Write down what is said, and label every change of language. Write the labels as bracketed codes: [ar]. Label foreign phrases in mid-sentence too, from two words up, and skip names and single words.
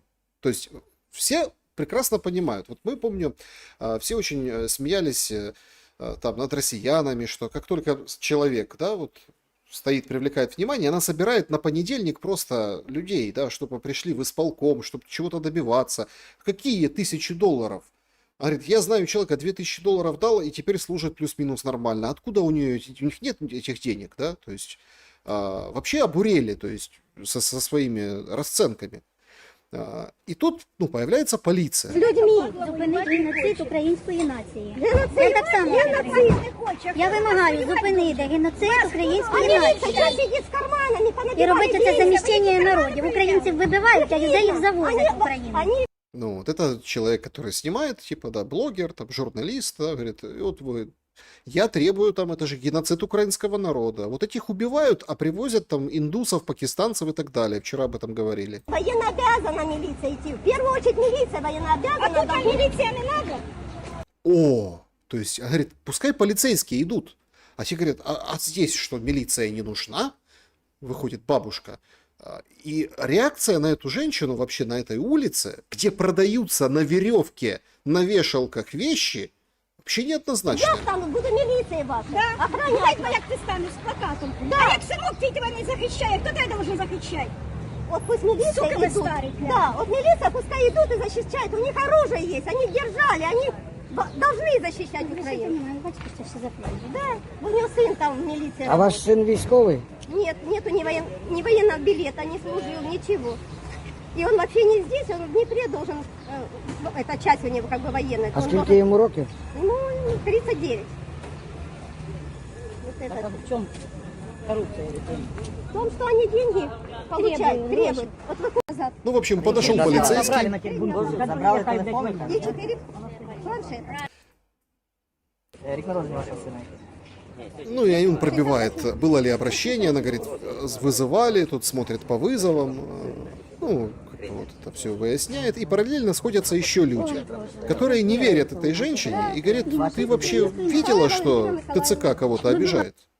[ru] То есть все прекрасно понимают. Вот мы, помню, все очень смеялись там над россиянами, что как только человек, да, вот стоит, привлекает внимание, она собирает на понедельник просто людей, да, чтобы пришли в исполком, чтобы чего-то добиваться. Какие 1000 долларов? Говорит, я знаю человека, 2000 долларов дал, и теперь служит плюс-минус нормально. Откуда у них нет этих денег, да? То есть вообще обурели, то есть со своими расценками. [uk] І тут появляється поліція. З людьми. Зупинити геноцид української нації. Геноцид? Ви так само Геноцид. Я вимагаю зупинити геноцид української нації. Сидить з карманами, І робити це заміщення народів. Українців вибивають, а людей їх завозять в Україну. Ну, [ru] вот это человек, который снимает, типа, да, блогер, там, журналист, да, говорит, и вот вы... Я требую там, это же геноцид украинского народа. Вот этих убивают, а привозят там индусов, пакистанцев и так далее. Вчера об этом говорили. Военно обязана милиция идти. В первую очередь милиция военно обязана. А тут милиция не надо. О, то есть, говорит, пускай полицейские идут. А те говорят, а здесь что, милиция не нужна? Выходит бабушка. И реакция на эту женщину вообще на этой улице, где продаются на веревке, на вешалках вещи, вообще неоднозначно. [uk] Я стану, буду міліції ваша. [ru] Да? Охранять. [uk] Як ти станеш з плакатом? Да. А як синок твій тебе не захищає, хто тебе должен захищати? [ru] Вот пусть милиция Сука вы идут. старый, бля. Да, вот милиция пускай идут и защищают. У них оружие есть, они держали, они должны защищать Украину. [uk] Бачите, це все заплатить. [ru] Да, у него сын там в милиции. [uk] А ваш син військовий? [ru] Нет, нету ни военного билета, не служил, ничего. И он вообще не здесь, он в Днепре должен, это часть у него как бы военная. [uk] А скільки йому років? [ru] Ну, 39. Вот это. [uk] В чому корупція? [ru] В том, что они деньги получают, требуют. Вот выходит назад. Ну, в общем, подошел полицейский. [uk] Забрали телефони. [ru] И 4 планшета. [uk] Рік народження вашого сина. [ru] Ну, и он пробивает, было ли обращение, она говорит, вызывали, тут смотрит по вызовам, ну, как-то вот это все выясняет, и параллельно сходятся еще люди, которые не верят этой женщине и говорят, ты вообще видела, что ТЦК кого-то обижает?